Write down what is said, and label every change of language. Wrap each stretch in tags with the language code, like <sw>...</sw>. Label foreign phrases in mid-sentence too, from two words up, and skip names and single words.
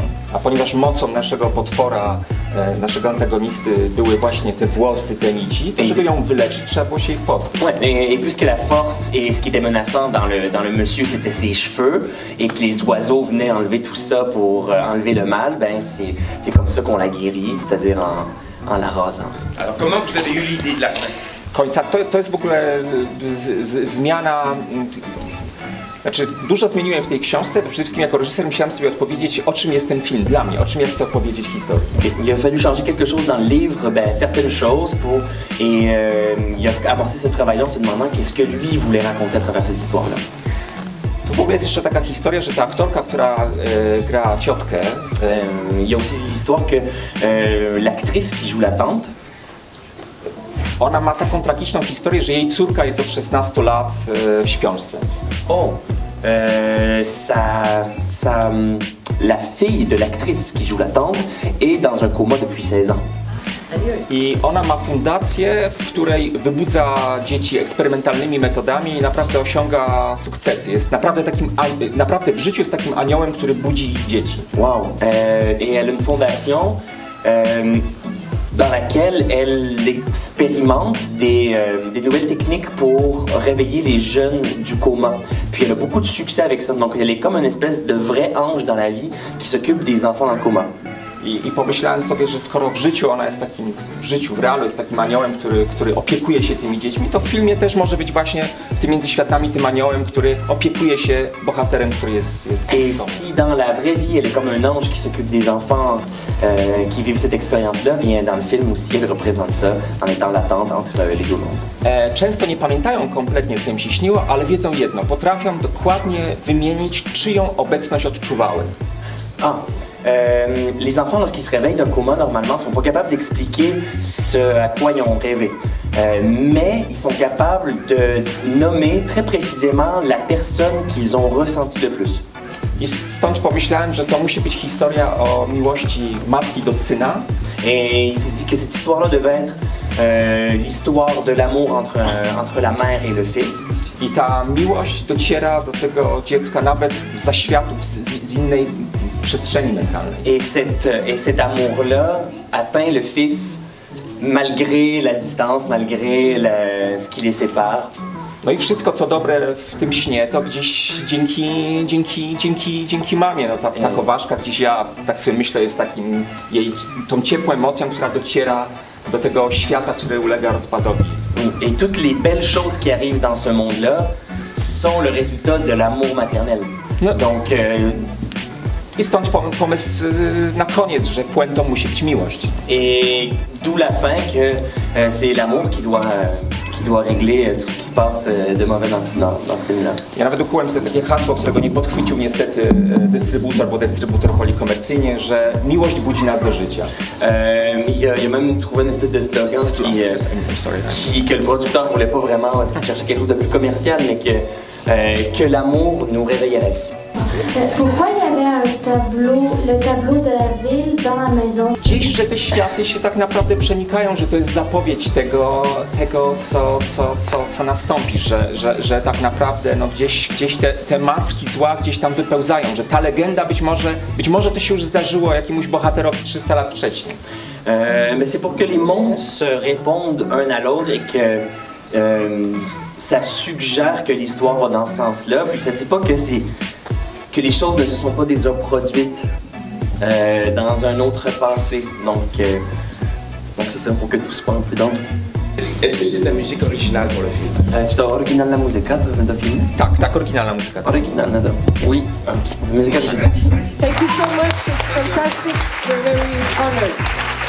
<pl>A ponieważ mocą naszego potwora, naszego antagonisty były właśnie te włosy, te nici, to żeby ją wyleczyć, trzeba było się ich pozbyć.</pl> <fr>Ouais, et puisque la force et ce qui était menaçant dans le monsieur c'était ses cheveux et que les oiseaux venaient enlever tout ça pour enlever le mal, ben c'est comme ça qu'on la guérit, c'est-à-dire en la rasant. Alors comment vous avez eu l'idée de la fin?</fr> <pl>Końca, to jest w ogóle zmiana. Znaczy, dużo zmieniłem w tej książce, to przede wszystkim jako reżyser musiałem sobie odpowiedzieć, o czym jest ten film dla mnie, o czym ja chcę opowiedzieć historię.</pl> <fr>Il a fallu changer quelque chose dans le livre, certaines choses, et il a amorcé ce travail-là en se demandant qu'est-ce que lui voulait raconter à travers cette histoire-là.</fr> <pl>Tu w ogóle jest jeszcze taka historia, że ta aktorka, która gra ciotkę,</pl> <fr>il y a aussi l'histoire que l'actrice qui joue la tante,</fr> <pl>ona ma taką tragiczną historię, że jej córka jest od 16 lat w śpiączce.</pl> <fr>La fille de l'actrice qui joue la tante est dans un coma depuis 16 ans.</fr> <pl>I ona ma fundację, w której wybudza dzieci eksperymentalnymi metodami i naprawdę osiąga sukcesy. Jest naprawdę w życiu jest takim aniołem, który budzi dzieci. Wow!</pl> <fr>Et elle a une fondation dans laquelle elle expérimente des nouvelles techniques pour réveiller les jeunes du coma. Puis elle a beaucoup de succès avec ça, donc elle est comme une espèce de vrai ange dans la vie qui s'occupe des enfants dans le coma.</fr> <pl>I pomyślałem sobie, że skoro w życiu ona jest takim, w realu jest takim aniołem, który opiekuje się tymi dziećmi, to w filmie też może być właśnie w tym między światami tym aniołem, który opiekuje się bohaterem, który jest</pl> <fr>Et si dans la vraie vie elle est comme un ange qui s'occupe des enfants qui vivent cette expérience-là, bien dans le film aussi elle représente ça en étant la tante entre les deux mondes.</fr> <pl>Często nie pamiętają kompletnie, co im się śniło, ale wiedzą jedno, potrafią dokładnie wymienić, czyją obecność odczuwały.</pl> <fr>Les enfants, lorsqu'ils se réveillent d'un coma, normalement, sont pas capables d'expliquer ce à quoi ils ont rêvé. Mais ils sont capables de nommer très précisément la personne qu'ils ont ressenti le plus.</fr> <pl>I stąd pomyślałem, że to musi być historia o miłości matki do syna.</pl> <fr>Et il s'est dit que cette histoire-là devait être l'histoire de l'amour entre la mère et le fils.</fr> <pl>I ta miłość dociera do tego dziecka nawet z zaświatów, z innej przestrzeni mentalnej.</pl> <fr>Et cet amour-là atteint le fils malgré la distance, malgré ce qui les sépare.</fr> <pl>No i wszystko co dobre w tym śnie to gdzieś dzięki mamie. No ta ptakoważka gdzieś, ja tak sobie myślę, jest takim tą ciepłą emocją, która dociera do tego świata, który ulega rozpadowi.</pl> <fr>Et toutes les belles choses qui arrivent dans ce monde-là sont le résultat de l'amour maternel. Donc</fr> <pl>I stąd pomysł na koniec, że puentą musi być miłość.</pl> <fr>Et d'où la fin que c'est l'amour qui doit régler tout ce qui se passe de mauvais dans ce film-là.</fr> <pl>Ja nawet ukułem sobie takie hasło, którego nie podchwycił niestety dystrybutor, bo dystrybutor woli komercyjnie, że miłość budzi nas do życia.</pl> <fr>Il a même trouvé une espèce de slogan que le producteur voulait pas vraiment, parce qu'il cherchait quelque chose de plus commercial, mais que l'amour nous réveille à la vie. Pourquoi il y avait le tableau de la ville dans la maison?</fr> <pl>Gdzieś, że te światy się tak naprawdę przenikają, że to jest zapowiedź tego co nastąpi, że tak naprawdę no gdzieś te maski zła gdzieś tam wypełzają, że ta legenda być może to się już zdarzyło jakiemuś bohaterowi 300 lat wcześniej.</pl> <fr>Mais c'est pour que les mondes se répondent un à l'autre et que ça suggère que l'histoire va dans ce sens-là, puis ça dit pas que les choses ne se sont pas déjà produites dans un autre passé. Donc c'est ça, pour que tout soit un peu dans tout. Est-ce que c'est de la musique originale pour le film?</fr> <pl>Czy to oryginalna muzyka do filmu? Tak, oryginalna muzyka. Oryginalna, oui. Muzyka oryginalna.</pl> <en>Thank you so much, it's fantastic, we're very honored.</en>